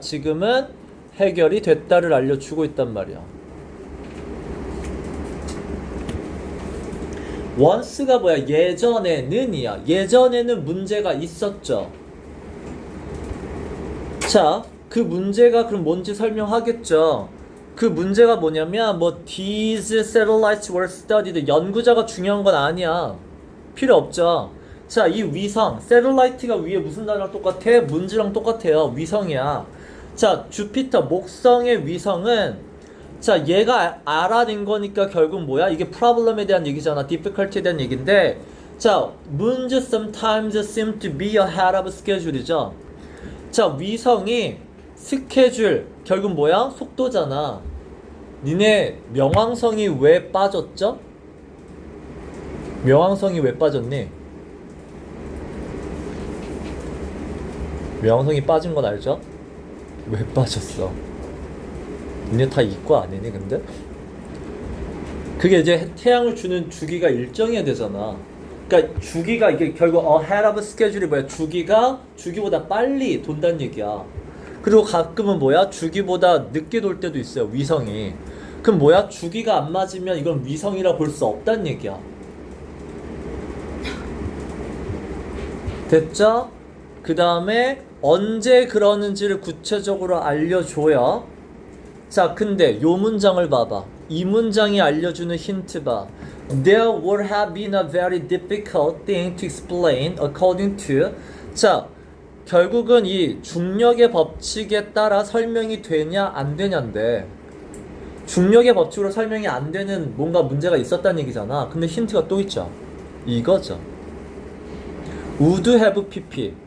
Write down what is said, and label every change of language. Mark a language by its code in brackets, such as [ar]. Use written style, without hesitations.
[ko] 지금은 해결이 됐다를 알려주고 있단 말이야. once가 뭐야? 예전에는이야. 예전에는 문제가 있었죠. 자, 그 문제가 그럼 뭔지 설명하겠죠. 그 문제가 뭐냐면 [en] these satellites were studied. [ko] 연구자가 중요한 건 아니야. 필요 없죠. 자, 이 위성, 셀룰라이트가 위에 무슨 단어랑 똑같아? 문지랑 똑같아요. 위성이야. 자, 주피터, 목성의 위성은 자, 얘가 알아낸 거니까 결국 뭐야? 이게 problem에 대한 얘기잖아. [en] difficulty에 [ko] 대한 얘기인데 자, [en] moons sometimes seem to be ahead of schedule이죠. [ko] 자, 위성이 스케줄, 결국 뭐야? 속도잖아. 니네 명왕성이 왜 빠졌죠? 명왕성이 왜 빠졌니? 명성이 빠진 건 알죠? 왜 빠졌어? 니네 다 이과 아니니 근데? 그게 이제 태양을 주는 주기가 일정해야 되잖아. 그러니까 주기가 이게 결국 [en] ahead of schedule [ko] 이 뭐야? 주기가 주기보다 빨리 돈다는 얘기야. 그리고 가끔은 뭐야? 주기보다 늦게 돌 때도 있어요. 위성이. 그럼 뭐야? 주기가 안 맞으면 이건 위성이라 볼 수 없다는 얘기야. 됐죠? 그 다음에 언제 그러는지를 구체적으로 알려줘요. 자, 근데 요 문장을 봐봐. 이 문장이 알려주는 힌트 봐. [en] There would have been a very difficult thing to explain according to. [ko] 자, 결국은 이 중력의 법칙에 따라 설명이 되냐 안 되냐인데 중력의 법칙으로 설명이 안 되는 뭔가 문제가 있었다는 얘기잖아. 근데 힌트가 또 있죠. 이거죠. [en] would have pp.